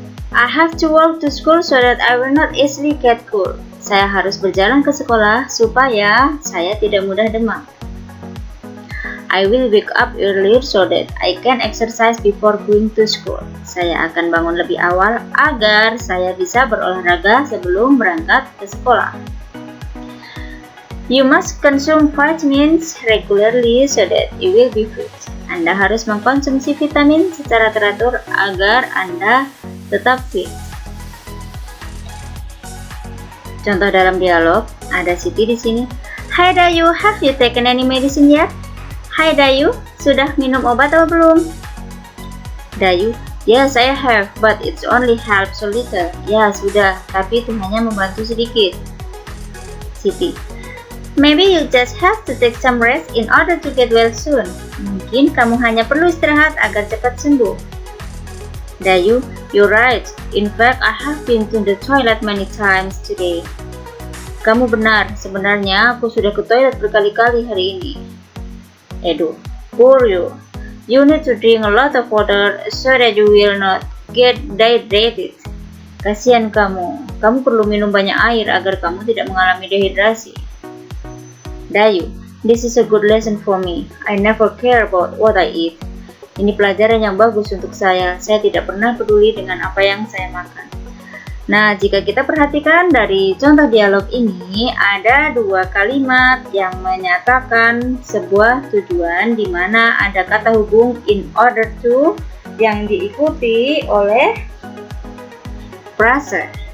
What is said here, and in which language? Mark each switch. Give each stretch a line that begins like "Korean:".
English: I have to walk to school so that I will not easily get cold.
Indonesian: Saya harus berjalan ke sekolah supaya saya tidak mudah demam.
English: I will wake up earlier so that I can exercise before going to school.
Indonesian: Saya akan bangun lebih awal agar saya bisa berolahraga sebelum berangkat ke sekolah.
English: You must consume vitamins regularly so that you will be fit.
Indonesian: Anda harus mengkonsumsi vitamin secara teratur agar Anda tetap fit. Contoh dalam dialog, ada Siti di sini.
English: Hi Dayu, have you taken any medicine yet?
Indonesian: Hai Dayu, sudah minum obat atau belum?
English: Dayu, yes I have, but it's only helps a little.
Indonesian: Ya sudah, tapi itu hanya membantu sedikit.
English: Siti, maybe you just have to take some rest in order to get well soon.
Indonesian: Mungkin kamu hanya perlu istirahat agar cepat sembuh.
English: Dayu, you're right. In fact, I have been to the toilet many times today.
Indonesian: Kamu benar, sebenarnya aku sudah ke toilet berkali-kali hari ini.
English: Edu, poor you. You need to drink a lot of water so that you will not get dehydrated.
Indonesian: Kasihan kamu. Kamu perlu minum banyak air agar kamu tidak mengalami dehidrasi.
English: Dayu, this is a good lesson for me. I never care about what I eat.
Indonesian: Ini pelajaran yang bagus untuk saya. Saya tidak pernah peduli dengan apa yang saya makan. Nah, jika kita perhatikan dari contoh dialog ini, ada dua kalimat yang menyatakan sebuah tujuan di mana ada kata hubung in order to yang diikuti oleh frase.